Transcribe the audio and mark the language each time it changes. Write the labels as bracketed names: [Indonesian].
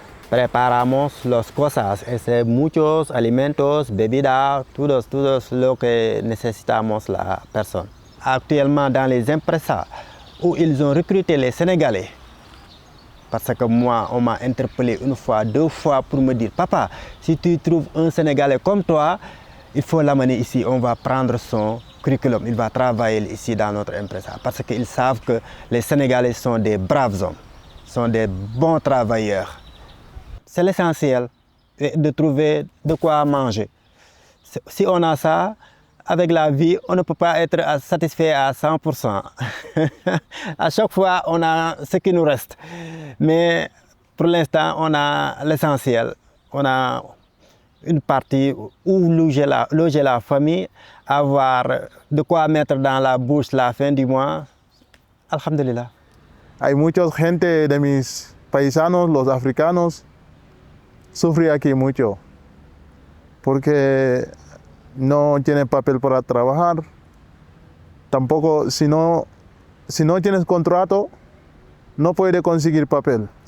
[Spanish] Preparamos las cosas, muchos alimentos, bebidas, todos lo que necesitamos la persona. [French] Actuellement, dans les empresas où ils ont recruté les Sénégalais, parce que moi, on m'a interpellé une fois, 2 fois pour me dire, papa, si tu trouves un Sénégalais comme toi, il faut l'amener ici, on va prendre son curriculum, il va travailler ici dans notre empresa, parce qu'ils savent que les Sénégalais sont des braves hommes, sont des bons travailleurs. C'est l'essentiel de trouver de quoi manger. Si on a ça, avec la vie, on ne peut pas être satisfait à 100%. À chaque fois, on a ce qui nous reste. Mais pour l'instant, on a l'essentiel. On a une partie où loger la famille, avoir de quoi mettre dans la bouche la fin du mois. [Arabic] Alhamdulillah. [Spanish] Hay mucha gente de mis paisanos, los africanos, sufre aquí mucho porque no tienen papel para trabajar. Tampoco, si no tienes contrato, no puedes conseguir papel.